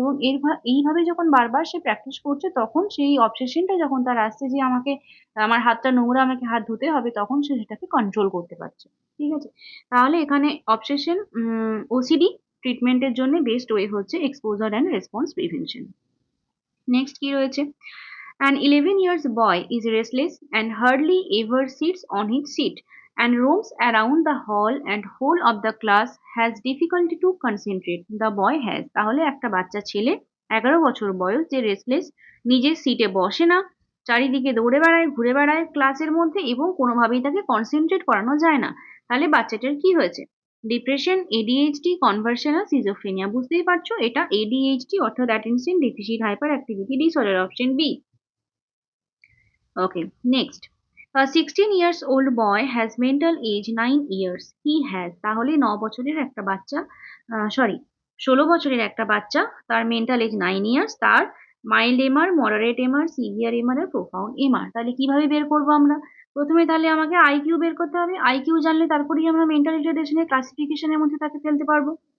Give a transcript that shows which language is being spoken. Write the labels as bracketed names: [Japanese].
[Bangla] এবং এইভাবে যখন বারবার সে প্র্যাকটিস করছে, তখন সেই অবসেশনটা যখন তার আসছে যে আমাকে আমার হাতটা নোংরা, আমাকে হাত ধুতে হবে, তখন সে সেটাকে কন্ট্রোল করতে পারছে। ঠিক আছে। তাহলে এখানে অবসেশন ওসিডি ট্রিটমেন্টের জন্য বেস্ট ওয়ে হচ্ছে exposure and response prevention. Next কি রয়েছে? [English] An 11 years boy is restless and hardly ever sits on his seat and roams around the hall and whole of the class has difficulty to concentrate. The boy has, [Bangla] তাহলে একটা বাচ্চা ছেলে 11 বছর বয়স, যে restless, নিজের সিটে বসে না, চারিদিকে দৌড়ে বেড়ায়, ঘুরে বেড়ায় ক্লাসের মধ্যে এবং কোনোভাবেই তাকে কনসেন্ট্রেট করানো যায় না। তাহলে বাচ্চাটার কি হয়েছে? Depression, ADHD, কনভার্সনাল schizophrenia. বুঝতেই পারছো এটা এডিএইচডি অর্থাৎ attention deficit hyper activity disorder, option B. [English] Okay, next. A 16 years old boy has mental age 9 years. He has, [Bangla] তাহলে 9 বছরের একটা বাচ্চা, সরি 16 বছরের একটা বাচ্চা, তার মেন্টাল এজ 9 ইয়ার্স, তার mild MR, moderate MR, severe MR আর প্রোফাউন্ড এমআর। তাহলে কিভাবে বের করবো আমরা? প্রথমে তাহলে আমাকে আইকিউ বের করতে হবে। আইকিউ জানলে তারপরেই আমরা মেন্টাল রিটার্ডেশনের ক্লাসিফিকেশনের মধ্যে তাকে ফেলতে পারবো।